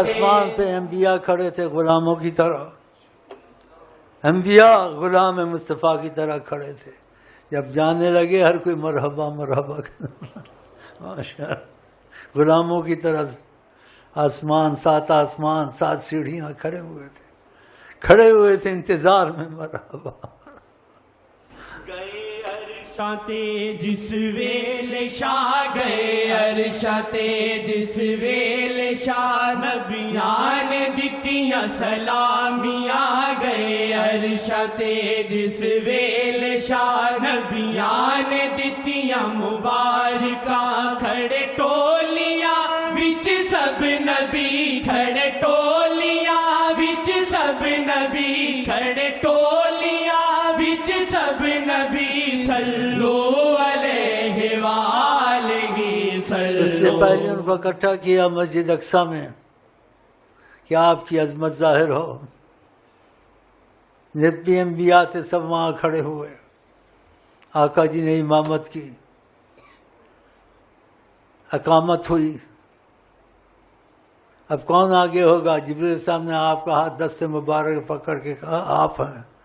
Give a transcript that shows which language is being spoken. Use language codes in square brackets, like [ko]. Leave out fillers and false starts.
[ur] ہر آسمان پہ انبیاء کھڑے تھے غلاموں کی طرح انبیاء غلام مصطفیٰ کی طرح کھڑے تھے جب جانے لگے ہر کوئی مرحبا مرحبا ماشاء غلاموں کی طرح آسمان سات سیڑھیاں کھڑے ہوئے تھے انتظار میں مرحبا [pa] گئے عرشاں جس ویل شاہ گئے عرشاں جس ویل شاہ نبیاں نے دتیاں سلامیاں گئے عرشاں جس ویل شاہ نبیاں نے دتیاں مبارکاں کھڑے ٹولیاں وچ سب نبی کھڑے ٹولیاں وچ سب نبی کھڑے ٹولیاں وچ سب نبی [ar] صلو علیہ وآلہ صلو [ur] اس سے پہلے ان کو اکٹھا کیا مسجد اقصیٰ میں کہ آپ کی عظمت ظاہر ہو جتنے انبیاء تھے سب وہاں کھڑے ہوئے آقا جی نے امامت کی اقامت ہوئی اب کون آگے ہوگا جبریل صاحب نے آپ کا ہاتھ دست مبارک پکڑ کے کہا آپ ہیں